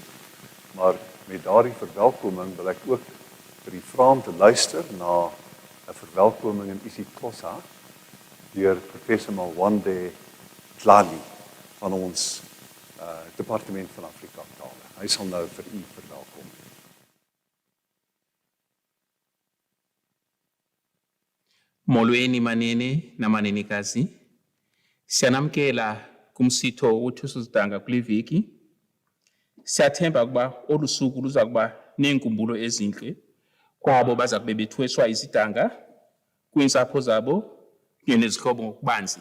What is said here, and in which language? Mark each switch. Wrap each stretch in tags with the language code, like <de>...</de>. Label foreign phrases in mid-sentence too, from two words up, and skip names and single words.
<af>Maar met daardie verwelkoming wil ek ook vir die vrae om te luister na 'n verwelkoming in isiXhosa deur professor Malwande Tlali van ons Departement van Afrikaanstale. Hy sal nou vir u verwelkom.</af> <xh>Molweni manene na manenekazi. Siyanamkela kumsitho wothusuzidanga kule veki. Siyathemba ukuba olu suku luza kuba neenkumbulo ezintle kwabo baza kube bethweswa izidanga kwiintsapho zabo kunye nezihlobo ngokubanzi.</xh>